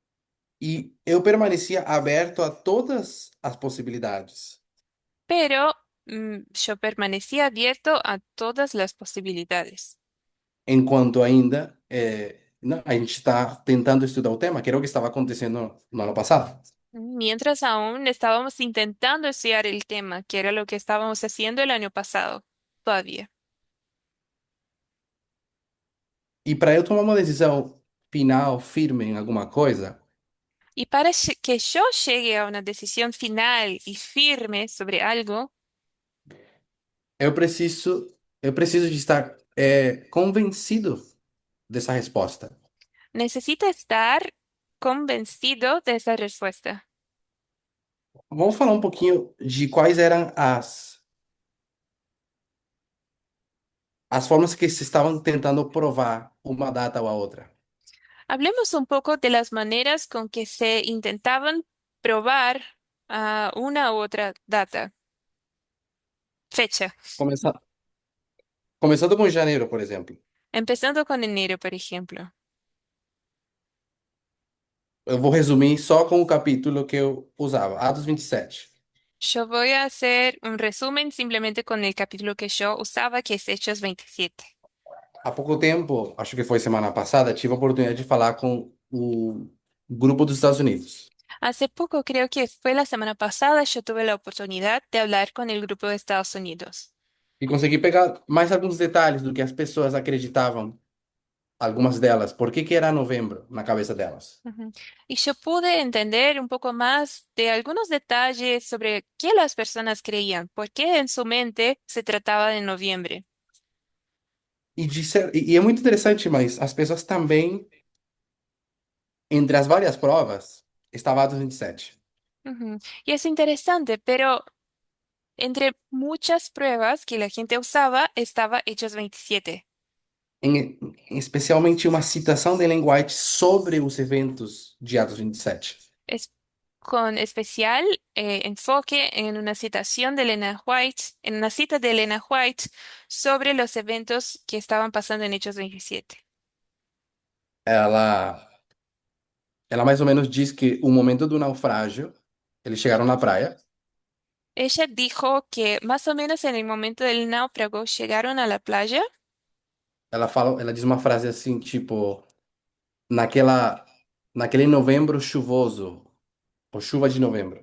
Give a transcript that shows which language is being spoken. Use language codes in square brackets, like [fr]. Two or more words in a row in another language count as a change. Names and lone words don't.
[pt] E eu permanecia aberto a todas as possibilidades. [es] Pero Yo permanecía abierto a todas las posibilidades. [pt] enquanto ainda não, a gente está tentando estudar o tema, que era o que estava acontecendo no ano passado. [es] Mientras aún estábamos intentando estudiar el tema, que era lo que estábamos haciendo el año pasado, todavía. [pt] E para eu tomar uma decisão final, firme em alguma coisa, [es] Y para que yo llegue a una decisión final y firme sobre algo, [pt] eu preciso, eu preciso de estar convencido dessa resposta. [es] necesita estar convencido de esa respuesta. [pt] Vamos falar um pouquinho de quais eram as formas que se estavam tentando provar uma data ou a outra. [es] Hablemos un poco de las maneras con que se intentaban probar una u otra data, fecha, [pt] Começa- Começando com janeiro, por exemplo. [es] empezando con enero, por ejemplo. [pt] Eu vou resumir só com o capítulo que eu usava, Atos 27. [es] Yo voy a hacer un resumen simplemente con el capítulo que yo usaba, que es Hechos 27. [pt] Há pouco tempo, acho que foi semana passada, tive a oportunidade de falar com o grupo dos Estados Unidos. [es] Hace poco, creo que fue la semana pasada, yo tuve la oportunidad de hablar con el grupo de Estados Unidos. [pt] E consegui pegar mais alguns detalhes do que as pessoas acreditavam, algumas delas, por que que era novembro na cabeça delas. Ujú. [es] Y yo pude entender un poco más de algunos detalles sobre qué las personas creían, por qué en su mente se trataba de noviembre. [pt] E é muito interessante, mas as pessoas também, entre as várias provas, estava Atos 27. Ujú. [es] Y es interesante, pero entre muchas pruebas que la gente usaba estaba Hechos 27. [pt] Especialmente uma citação de Ellen White sobre os eventos de Atos 27. [es] Es con especial enfoque en una citación de Elena White, en una cita de Elena White sobre los eventos que estaban pasando en Hechos 27. [pt] Ela, ela mais ou menos diz que o momento do naufrágio, eles chegaram na praia, [es] Ella dijo que más o menos en el momento del náufrago llegaron a la playa [pt] ela diz uma frase assim, tipo, naquela, naquele novembro chuvoso, ou chuva de novembro.